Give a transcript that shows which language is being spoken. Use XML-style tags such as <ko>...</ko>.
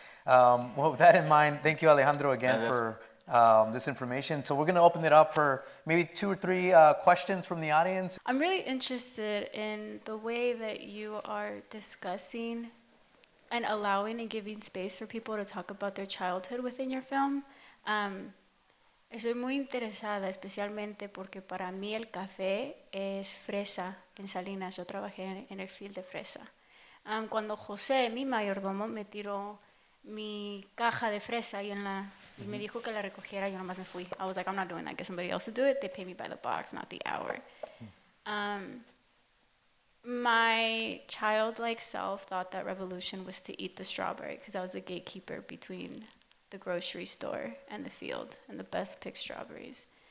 <en>Well, with that in mind, thank you, Alejandro, again for this information. So we're going to open it up for maybe 2 or 3 questions from the audience. I'm really interested in the way that you are discussing and allowing and giving space for people to talk about their childhood within your film.</en> <es>Estoy muy interesada, especialmente porque para mí el café es fresa en Salinas. Yo trabajé en el field de fresa. Cuando José, mi mayordomo, me tiró mi caja de fresa y me dijo que la recogiera, yo nomás me fui.</es> <en>I was like, I'm not doing that. Get somebody else to do it. They pay me by the box, not the hour. My childlike self thought that revolution was to eat the strawberry, because I was the gatekeeper between the grocery store and the field, and the best picked strawberries.</en>